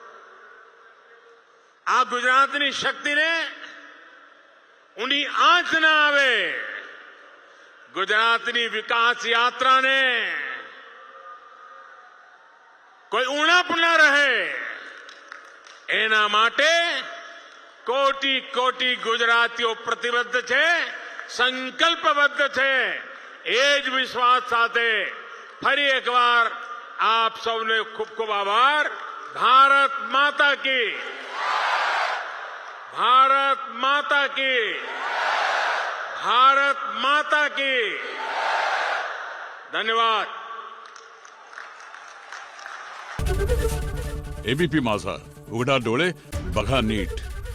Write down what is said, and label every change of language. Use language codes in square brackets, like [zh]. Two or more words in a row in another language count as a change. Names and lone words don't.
[gu] આ ગુજરાતની શક્તિને ઊંડી આંચ ન આવે, ગુજરાતની વિકાસ યાત્રાને કોઈ ઉણપ ન રહે, એના માટે કોટી કોટી ગુજરાતીઓ પ્રતિબદ્ધ છે, સંકલ્પબદ્ધ છે। એ જ વિશ્વાસ સાથે ફરી એકવાર આપ સૌને ખૂબ ખૂબ આભાર। [hi] भारत माता की, भारत माता की, भारत माता की। धन्यवाद। [mr] एबीपी माझा, उघडा डोळे बघा नीट।